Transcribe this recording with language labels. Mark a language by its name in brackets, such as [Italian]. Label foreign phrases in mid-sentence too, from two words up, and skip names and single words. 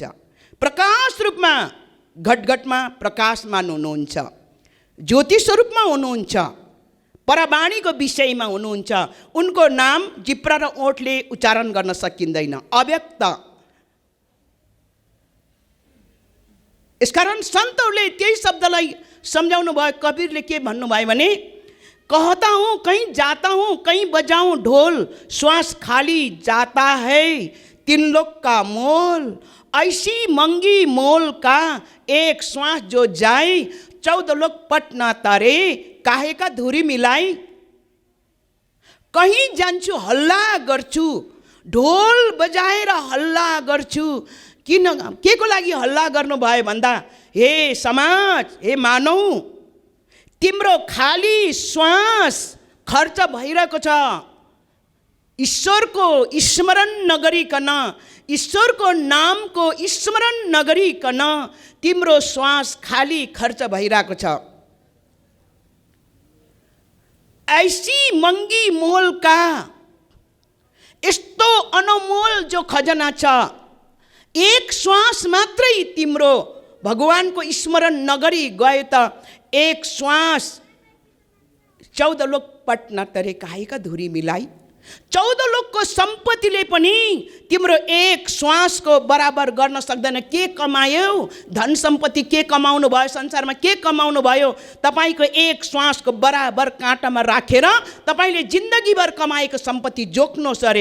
[Nepali] प्रकाश रूपमा घटघटमा प्रकाशमान हुनुहुन्छ, ज्योति स्वरूपमा हुनुहुन्छ, परवाणीको विषयमा हुनुहुन्छ। उनको नाम जिब्रा र ओठले उच्चारण गर्न सकिँदैन, अव्यक्त। यसकारण सन्तहरूले त्यही शब्दलाई सम्झाउनु भयो। कबीरले के भन्नुभयो भने, [Hindi] कहता हूँ कहीं जाता हूँ कहीं बजाऊँ ढोल, श्वास खाली जाता है तीन लोग का मोल, ऐसी मंगी मोल का एक श्वास जो जाए 14 लोग पट न तारे काहे का धुरी मिलाई। [Nepali] कहीं जान्छु हल्ला गर्छु, ढोल बजाएर हल्ला गर्छु। किन के को लागि हल्ला गर्नुभयो भन्दा, हे समाज, हे मानव, तिम्रो खाली श्वास खर्च भइरहेको छ। ईश्वरको स्मरण नगरिकन, ईश्वरको नामको स्मरण नगरिकन तिम्रो श्वास खाली खर्च भइरहेको छ। [Hindi] ऐसी मंगी मोल का, [Nepali] यस्तो अनमोल जो खजना छ, [Hindi] एक श्वास मात्रै तिम्रो भगवानको स्मरण नगरी गए त एक श्वास 14 लोग पट न तरे काहेका धुरी मिलाई। [Nepali] 14 लोकको सम्पत्तिले पनि तिम्रो एक श्वासको बराबर गर्न सक्दैन। के कमायो? धन सम्पत्ति के कमाउनु भयो? संसारमा के कमाउनु भयो? तपाईको एक श्वासको बराबर काँटामा राखेर तपाईले जिन्दगीभर कमाएको सम्पत्ति जोख्नुहोस् अरे।